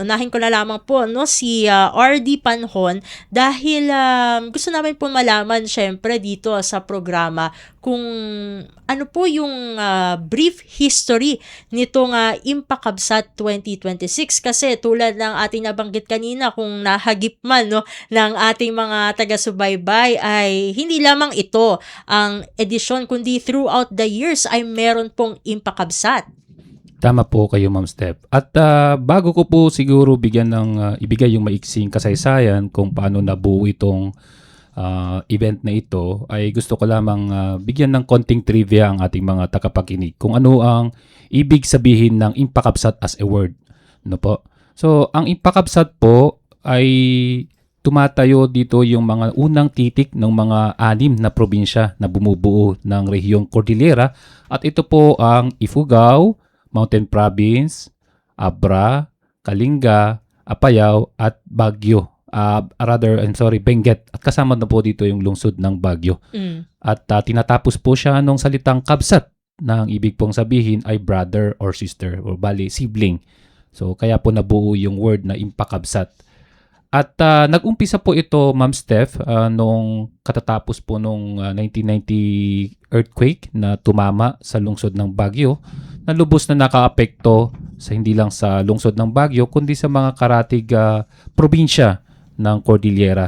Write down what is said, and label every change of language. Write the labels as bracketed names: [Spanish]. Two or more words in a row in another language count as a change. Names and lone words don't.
[Filipino] Unahin ko na lamang po si RD Panhon dahil gusto namin po malaman syempre dito sa programa kung ano po yung [English] brief history [Filipino] nitong Impakabsat 2026 kasi tulad ng ating nabanggit kanina kung nahagip man ng ating mga taga-subaybay ay hindi lamang ito ang edisyon kundi [English] throughout the years [Filipino] ay meron pong Impakabsat. Tama po kayo, Ma'am Steph. At bago ko po siguro ibigay yung maiksing kasaysayan kung paano nabuo itong event na ito, ay gusto ko lamang bigyan ng konting trivia ang ating mga tagapakinig kung ano ang ibig sabihin ng Impakabsat [English] as a word. [Filipino] No po? So, ang Impakabsat po ay tumatayo dito yung mga unang titik ng mga 6 na probinsya na bumubuo ng rehiyong Cordillera, at ito po ang Ifugao, Mountain Province, Abra, Kalinga, Apayao at Baguio. Benguet. At kasama na po dito yung lungsod ng Baguio. At tinatapos po siya nung salitang kabsat na ang ibig pong sabihin ay [English] brother or sister [Filipino] or bali sibling. So kaya po nabuo yung word na Impakabsat. At nag-umpisa po ito, Ma'am Steph, nung katatapos po nung 1990 earthquake na tumama sa lungsod ng Baguio, na lubos na nakaapekto sa hindi lang sa lungsod ng Baguio kundi sa mga karatig probinsya ng Cordillera.